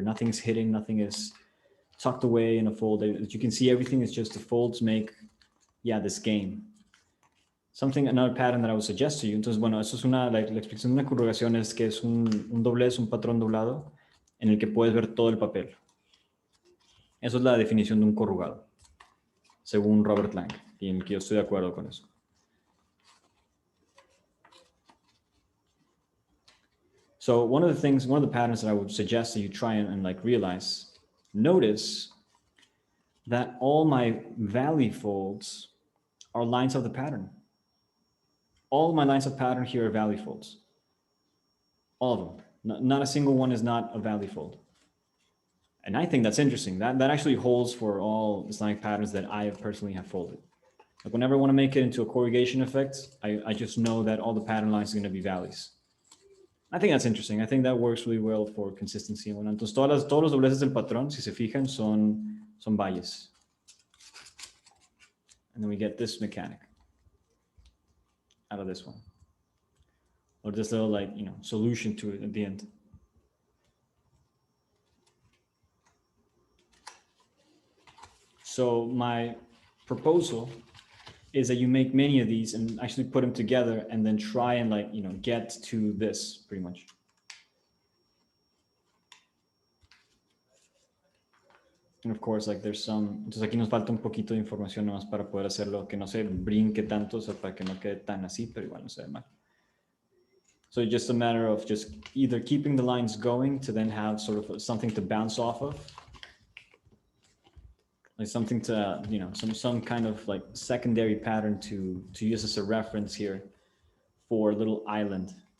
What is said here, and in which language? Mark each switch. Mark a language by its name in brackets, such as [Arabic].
[English] Nothing's hidden, nothing is tucked away in a fold. You can see everything is just the folds make, this game. Another pattern that I would suggest to you. [Spanish] Entonces, bueno, eso es la explicación de una corrugación es que es un doblez, un patrón doblado en el que puedes ver todo el papel. Eso es la definición de un corrugado, según Robert Lang, y en el que yo estoy de acuerdo con eso. [English] So one of the patterns that I would suggest that you try and like realize, notice that all my valley folds are lines of the pattern. All my lines of pattern here are valley folds. All of them. Not a single one is not a valley fold. And I think that's interesting. That actually holds for all Islamic patterns that I personally have folded. Like whenever I want to make it into a corrugation effect, I just know that all the pattern lines are going to be valleys. I think that's interesting. I think that works really well for consistency. [Spanish] Bueno, entonces todos los dobleces del patrón, si se fijan, son valles. [English] And then we get this mechanic out of this one. Or this little like, solution to it at the end. So my proposal is that you make many of these and actually put them together and then try and like, get to this pretty much. And of course, like there's some, [Spanish] entonces aquí nos falta un poquito de información nomás para poder hacerlo, que no se brinque tanto, o sea, para que no quede tan así, pero igual no se ve mal. [English] So just a matter of just either keeping the lines going to then have sort of something to bounce off of, like something to, some kind of like secondary pattern to use as a reference here for a little island.